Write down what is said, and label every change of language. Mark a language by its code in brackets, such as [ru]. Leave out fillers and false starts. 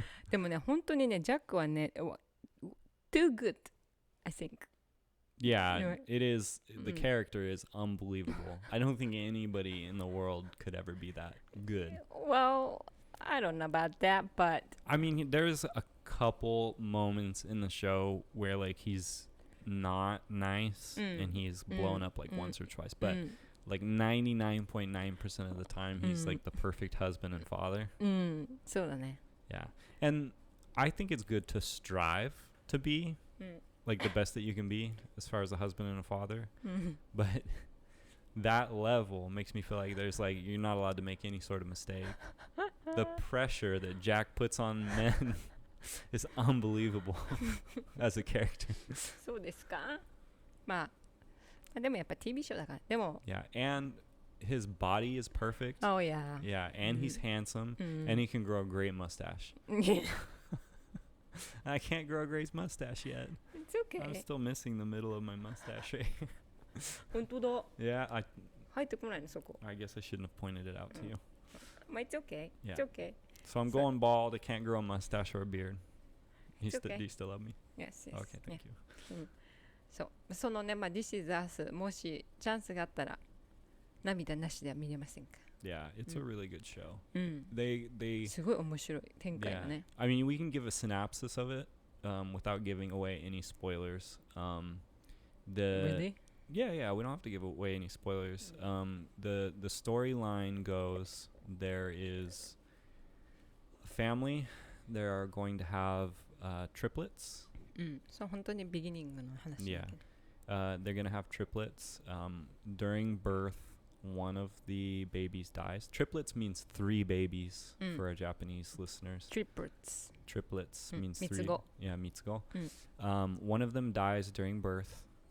[ja] でもね本当にねジャックはね [en] too good I think Yeah, You know, it is. The character is unbelievable. I don't think anybody in the world could ever be that good. Well I don't know about that but I mean, there's a couple moments in the show where like he's not nice and he's blown up like once or twice, but like 99.9% of the time he's like the perfect husband and father. [ja] そうだね [en] Yeah. And I think it's good to strive to be like the best that you can be as far as a husband and a father. But that level makes me feel like there's like you're not allowed to make any sort of mistake. The pressure that Jack puts on men is unbelievable as a character. [ja] そうですかまあでもやっぱ TV ショーだからでも [en] Yeah, and his body is perfect. Oh yeah Yeah, and he's handsome and he can grow a great mustache. I can't grow a great mustache yet. It's okay I'm still missing the middle of my mustache right here. [ja] 本当だ [en] Yeah, [ja] 入ってこないのそこ [en] I guess I shouldn't have pointed it out to you. [ja] まあ [en] It's okay Yeah. It's okay So I'm going bald. I can't grow a mustache or a beard. It's okay. Do you still love me? Yes, yes. Okay, thank you. [ja] そのね、This is Us もしチャンスがあったら涙なしでは見れませんか？ [en] Yeah, it's a really good show. [ja] they すごい面白い展開がね。 [en] I mean, we can give a synopsis of it without giving away any spoilers. Really? Yeah, we don't have to give away any spoilers. The storyline goes, there is a family. They are going to have triplets. [ja] そう本当にビギニングの話だけど。 [en] They're going to have triplets. During birth, one of the babies dies. Triplets means 3 babies for our Japanese listeners. Triplets means 3. [ja] 三つ子。 [en] Yeah, 三つ子. One of them dies during birth.